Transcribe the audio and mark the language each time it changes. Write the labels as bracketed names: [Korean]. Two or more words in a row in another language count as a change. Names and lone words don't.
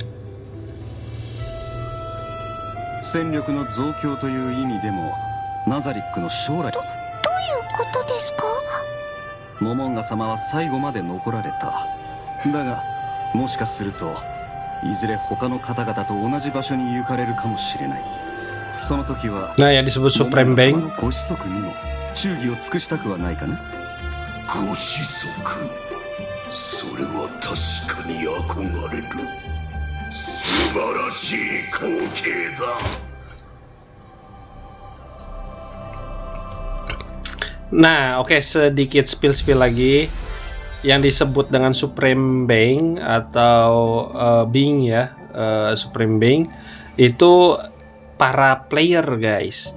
[Japanese] 戦力の増強という意味でもナザリックの将来。どういうことですか？モモンガ様は最後まで残られた。だがもしかするといずれ他の方々と同じ場所に行かれるかもしれない。その時は [Indonesian] Nah, yang disebut [English] Supreme Being. [Japanese] モモンガ様のご子息にも忠義を尽くしたくはないかな。ご子息、それは確かに憧れる。素晴らしい光景だ。 [Indonesian] Nah, oke, sedikit spill lagi. Yang disebut dengan [English] Supreme Being [Indonesian] atau Being ya, [English] Supreme Being [Indonesian] itu para [English] player guys.